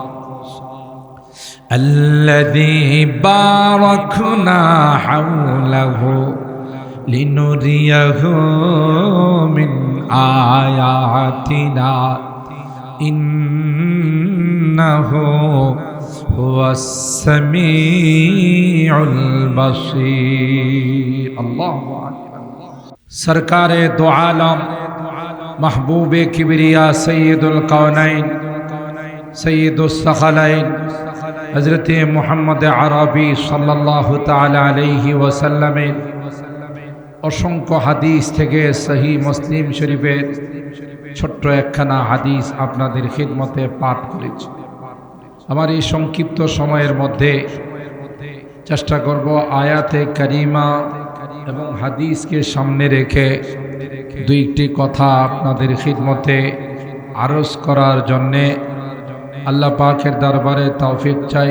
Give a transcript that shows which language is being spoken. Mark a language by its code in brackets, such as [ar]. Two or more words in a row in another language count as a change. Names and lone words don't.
[ar] الذي باركنا حوله لنريه من آياتنا إنه هو السميع البصير. [bn] আল্লাহু আকবার। [ur] سرکارِ دو عالم محبوبِ کبریا سید الکونین سید الثقلین [bn] हज़रत मुहम्मद अरबी [ar] صلى الله تعالى عليه [bn] वसल्लमेर অসংখ্য হাদিস থেকে সহিহ মুসলিম শরীফের ছোট্ট একখানা হাদিস আপনাদের খিদমতে পাঠ করেছি। আমার এই সংক্ষিপ্ত সময়ের মধ্যে চেষ্টা করব আয়াতে কারিমা এবং হাদিসকে সামনে রেখে দুইটি কথা আপনাদের খিদমতে আরজ করার জন্যে আল্লাহ পাকের দরবারে তৌফিক চাই।